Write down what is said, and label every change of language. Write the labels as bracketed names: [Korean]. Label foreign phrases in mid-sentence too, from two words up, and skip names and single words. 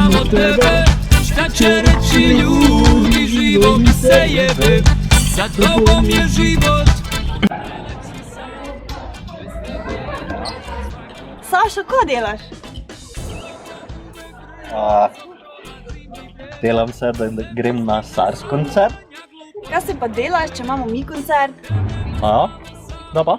[Serbian] tebe, šta će reći ljudi, živo mi se jebe, za tobom je život. [Slovenian] Sašo, ko delaš? Delam se, da grem na SARS koncert. Kaj se pa delaš, če imamo mi koncert? Da pa?